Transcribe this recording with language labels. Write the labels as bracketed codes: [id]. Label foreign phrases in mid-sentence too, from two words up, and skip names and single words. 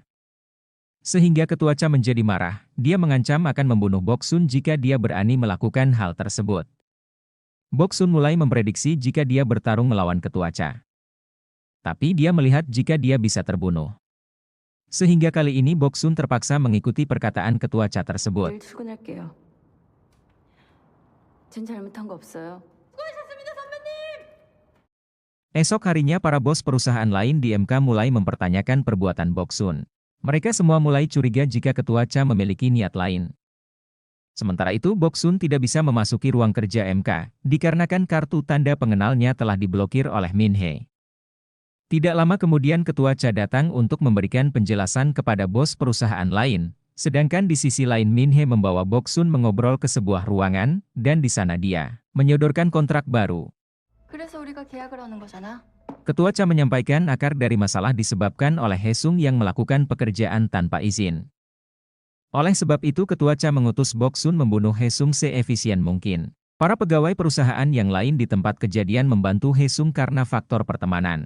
[id] Sehingga Ketua Cha menjadi marah, dia mengancam akan membunuh Boksun jika dia berani melakukan hal tersebut. Boksun mulai memprediksi jika dia bertarung melawan Ketua Cha. Tapi dia melihat jika dia bisa terbunuh. Sehingga kali ini Boksun terpaksa mengikuti perkataan Ketua Cha tersebut. [ko] 내일 출근할게요. 전 잘못한 거 없어요. [id] Esok harinya para bos perusahaan lain di MK mulai mempertanyakan perbuatan Boksun. Mereka semua mulai curiga jika Ketua Cha memiliki niat lain. Sementara itu Boksun tidak bisa memasuki ruang kerja MK, dikarenakan kartu tanda pengenalnya telah diblokir oleh Min Hee. Tidak lama kemudian Ketua Cha datang untuk memberikan penjelasan kepada bos perusahaan lain, sedangkan di sisi lain Min Hee membawa Boksun mengobrol ke sebuah ruangan, dan di sana dia menyodorkan kontrak baru. [ko] 그래서 우리가 계약을 하는 거잖아. [id] Ketua Cha menyampaikan akar dari masalah disebabkan oleh Haesung yang melakukan pekerjaan tanpa izin. Oleh sebab itu Ketua Cha mengutus Boksun membunuh Haesung seefisien mungkin. Para pegawai perusahaan yang lain di tempat kejadian membantu Haesung karena faktor pertemanan.